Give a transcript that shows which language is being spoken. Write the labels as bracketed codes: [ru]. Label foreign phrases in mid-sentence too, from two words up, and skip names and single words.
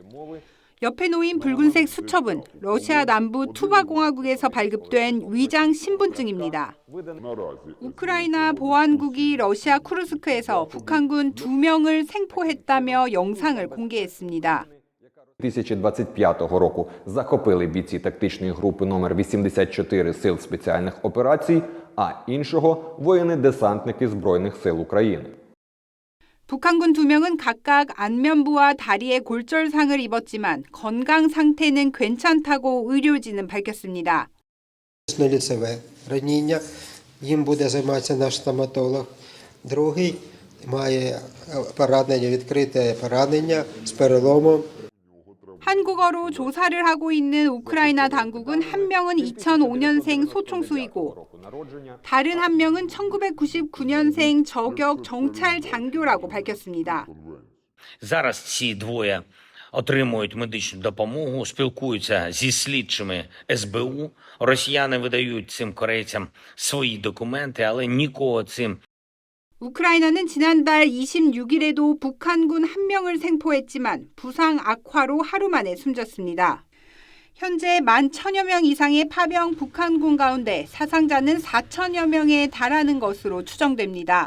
[ko] 옆에 놓인 붉은색 수첩은 러시아 남부 투바공화국에서 발급된 위장 신분증입니다. 우크라이나 보안국이 러시아 쿠르스크에서 북한군 2명을 생포했다며 영상을 공개했습니다. [uk] 2025 року захопили бійці тактичної групи номер 84 Сил спеціальних операцій, а іншого – воїни-десантники Збройних сил України. [ko] 북한군 2명은 각각 안면부와 다리에 골절상을 입었지만 건강 상태는 괜찮다고 의료진은 밝혔습니다. [uk] лицеве ранення, їм буде займатися наш стоматолог. Другий має поранення, відкрите поранення з переломом. [ko] 한국어로 조사를 하고 있는 우크라이나 당국은 한 명은 2005년생 소총수이고 다른 한 명은 1999년생 저격 정찰 장교라고 밝혔습니다. [uk] Зараз ці двоє отримують медичну допомогу, спілкуються зі слідчими СБУ. Росіяни видають цим корейцям свої документи, але нікого цим [ko] 우크라이나는 지난달 26일에도 북한군 1명을 생포했지만 부상 악화로 하루 만에 숨졌습니다. 현재 11,000여 명 이상의 파병 북한군 가운데 사상자는 4,000여 명에 달하는 것으로 추정됩니다.